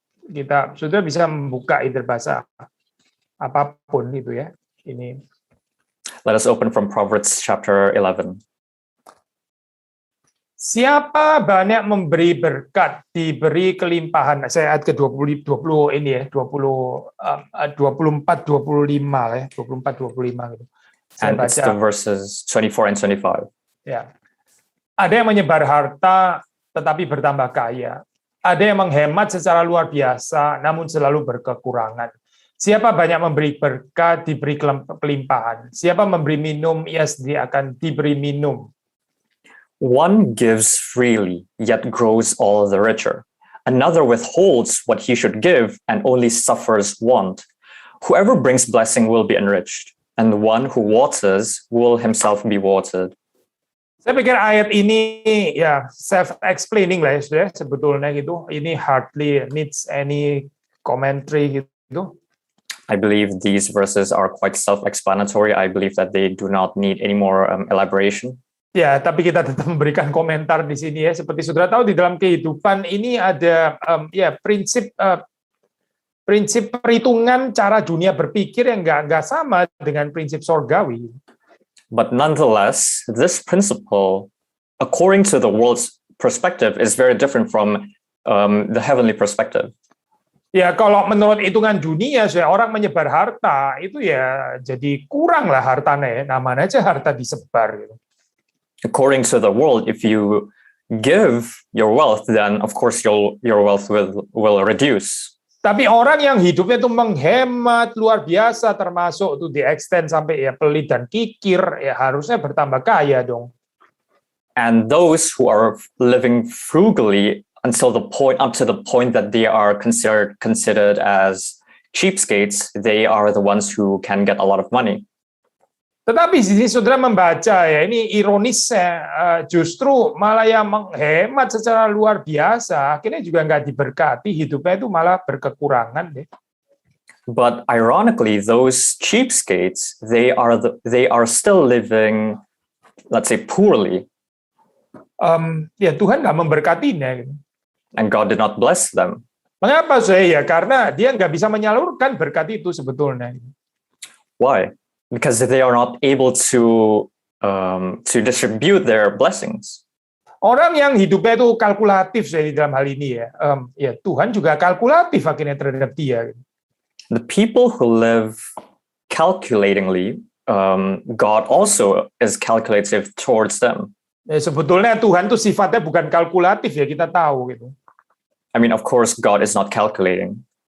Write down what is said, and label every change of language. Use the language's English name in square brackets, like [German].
[Indonesian] Kita sudah bisa membuka interbahasa apapun itu ya. Ini. [English] Let us open from Proverbs chapter 11. [Indonesian] Siapa banyak memberi berkat, diberi kelimpahan. Saya ayat ke-20 ini ya, 24 25 lah ya, 24 25 gitu. Saya [English] and [Indonesian] baca. [English] It's the verses 24 and 25. [Indonesian] Ya. Ada yang menyebar harta tetapi bertambah kaya. Ada yang menghemat secara luar biasa namun selalu berkekurangan. Siapa banyak memberi berkat, diberi kelimpahan. Siapa memberi minum, ia sendiri akan diberi minum. [English] One gives freely, yet grows all the richer. Another withholds what he should give and only suffers want. Whoever brings blessing will be enriched, and the one who waters will himself be watered. [Indonesian] Saya pikir ayat ini ya self-explaining lah ya sudah sebetulnya gitu. [English] Ini hardly needs any commentary gitu. I believe these verses are quite self-explanatory. I believe that they do not need any more elaboration. [Indonesian] Ya, tapi kita tetap memberikan komentar di sini ya. Seperti saudara tahu di dalam kehidupan ini ada prinsip perhitungan cara dunia berpikir yang nggak sama dengan prinsip sorgawi. [English] But nonetheless, this principle, according to the world's perspective, is very different from the heavenly perspective. [Indonesian] Ya, kalau menurut hitungan dunia, orang menyebar harta itu ya jadi kurang lah hartanya ya. Namanya aja harta disebar gitu. [English] According to the world, if you give your wealth, then of course your wealth will reduce. [Indonesian] Tapi orang yang hidupnya itu menghemat luar biasa, termasuk itu di extend sampai ya pelit dan kikir, ya harusnya bertambah kaya dong. [English] And those who are living frugally up to the point that they are considered as cheapskates, they are the ones who can get a lot of money. [Indonesian] Tetapi di sini saudara membaca ya, ini ironisnya justru malah yang menghemat secara luar biasa, akhirnya juga nggak diberkati, hidupnya itu malah berkekurangan deh. [English] But ironically, those cheapskates, they are still living, let's say, poorly. [Indonesian] Ya Tuhan nggak memberkatinya. Gitu. [English] And God did not bless them. [Indonesian] Mengapa saya? Ya karena dia nggak bisa menyalurkan berkat itu sebetulnya. [English] Why? because they are not able to distribute their blessings. [Indonesian] Orang yang hidupnya itu kalkulatif saya di dalam hal ini ya, ya Tuhan juga kalkulatif akhirnya terhadap dia. [English] The people who live calculatingly, God also is calculative towards them. [Indonesian] Sebetulnya Tuhan tuh sifatnya bukan kalkulatif ya, kita tahu gitu. [English] I mean, of course, God is not calculating.